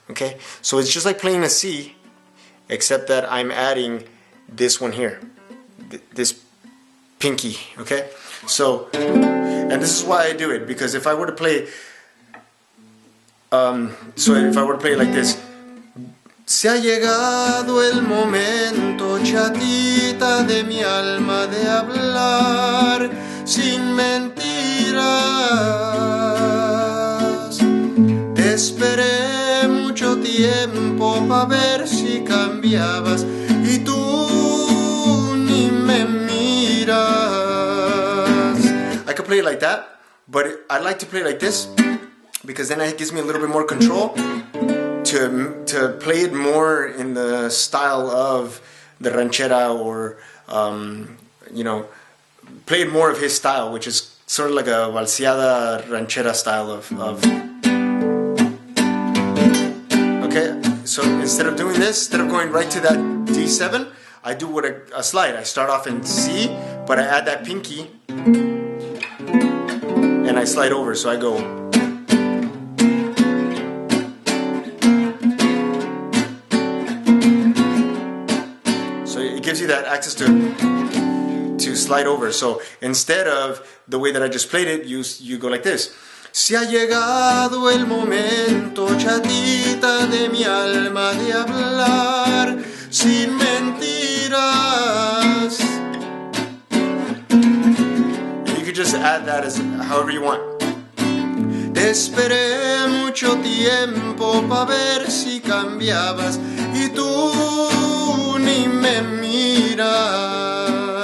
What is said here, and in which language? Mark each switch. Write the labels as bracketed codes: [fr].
[en] Okay, so it's just like playing a C, except that I'm adding this one here, this pinky. Okay, so, and this is why I do it, because if I were to play, like this. [es] Se ha llegado el momento, chatita de mi alma, de hablar sin mentiras. Te esperé mucho tiempo pa' ver si cambiabas y tú ni me miras. [en] I could play it like that, but I like to play it like this because then it gives me a little bit more control to play it more in the style of the ranchera, or you know, play it more of his style, which is sort of like a valseada ranchera style of okay, so instead of doing this, instead of going right to that D7, I do what a slide. I start off in C, but I add that pinky and I slide over, so I go. It gives you that access to slide over. So instead of the way that I just played it, you go like this. [es] Se ha llegado el momento, chatita de mi alma, de hablar sin mentiras. [en] And you could just add that as however you want. [es] Te esperé mucho tiempo pa' ver si cambiabas y tú ni me miras.